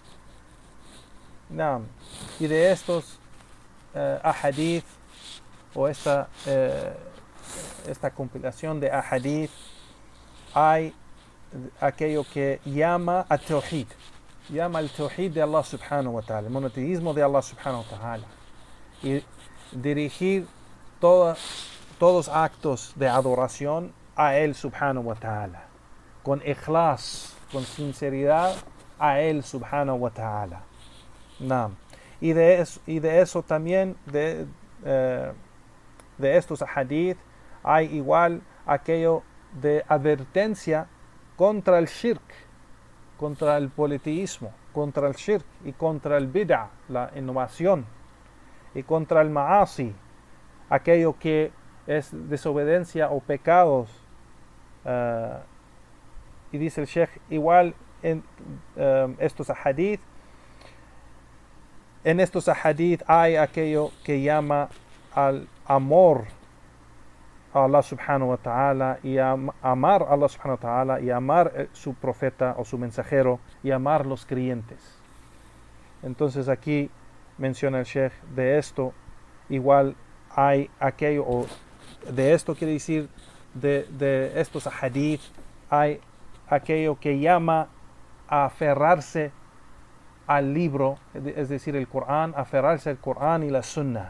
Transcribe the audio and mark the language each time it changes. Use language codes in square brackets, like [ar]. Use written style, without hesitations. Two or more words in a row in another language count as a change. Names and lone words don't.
[es] Y de estos ahadith o esta compilación de ahadith hay aquello que llama al tawhid, llama al tawhid de Allah [ar] سبحانه وتعالى, [es] el monoteísmo de Allah [ar] سبحانه وتعالى, [es] y dirigir todos actos de adoración a él [ar] سبحانه وتعالى, [es] con ikhlas, con sinceridad a él [ar] سبحانه وتعالى. [es] Y de eso también de estos hadith hay igual aquello de advertencia contra el shirk, contra el politeísmo, contra el shirk y contra el bid'ah, la innovación, y contra el ma'asi, aquello que es desobediencia o pecados. Y dice el Sheikh, igual en estos ahadith, en estos ahadith hay aquello que llama al amor a Allah [ar] سبحانه وتعالى [es] y amar a Allah [ar] سبحانه وتعالى [es] y amar su profeta o su mensajero y amar los creyentes. Entonces aquí menciona el Sheikh de esto, igual hay aquello, o de esto quiere decir de estos hadith, hay aquello que llama a aferrarse al libro, es decir, el Corán, aferrarse al Corán y la Sunna.